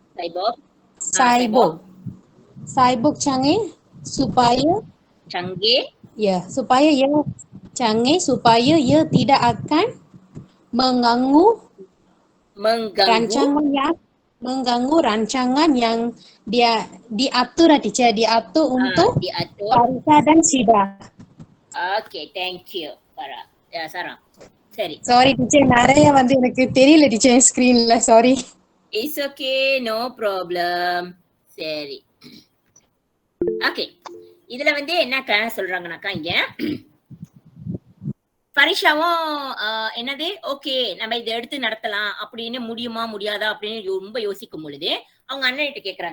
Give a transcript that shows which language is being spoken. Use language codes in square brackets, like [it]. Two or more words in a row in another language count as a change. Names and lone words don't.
[ms] Cyborg canggih supaya ia tidak akan mengganggu rancangan yang dia diatur untuk Farisa dan Syida. [en] Okay, thank you Farah. Sarah. சரி. Sorry teacher, [ta] நிறைய வந்து எனக்கு தெரியல டீச்சர் ஸ்கிரீன்ல. [en] Sorry. It's okay, no problem. [ta] சரி. [en] Okay. [ta] இதுல வந்து என்ன சொல்றாங்கனாக்கா இங்க பரிஷாவும் என்னது ஓகே நம்ம இதை எடுத்து நடத்தலாம் அப்படின்னு முடியுமா முடியாதா அப்படின்னு ரொம்ப யோசிக்கும் பொழுது அவங்க அண்ணன்கிட்ட கேக்குறாங்க.